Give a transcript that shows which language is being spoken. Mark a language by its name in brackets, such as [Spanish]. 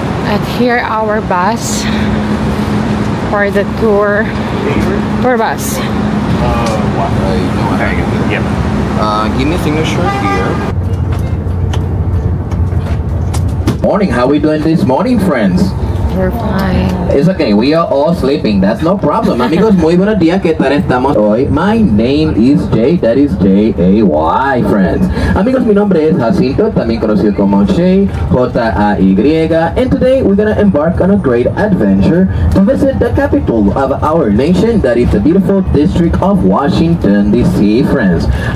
[English] At here our bus for the tour bus. Yep. Give me a signature here. Morning, how are we doing this morning, friends? We're fine. It's okay, we are all sleeping, that's no problem. [Spanish] Amigos, muy buenos días, ¿qué tal estamos hoy? [English] My name is Jay, that is J-A-Y, friends. [Spanish] Amigos, mi nombre es Jacinto, también conocido como Shay, [English] J-A-Y, and today we're gonna embark on a great adventure to visit the capital of our nation, that is the beautiful district of Washington, D.C., friends.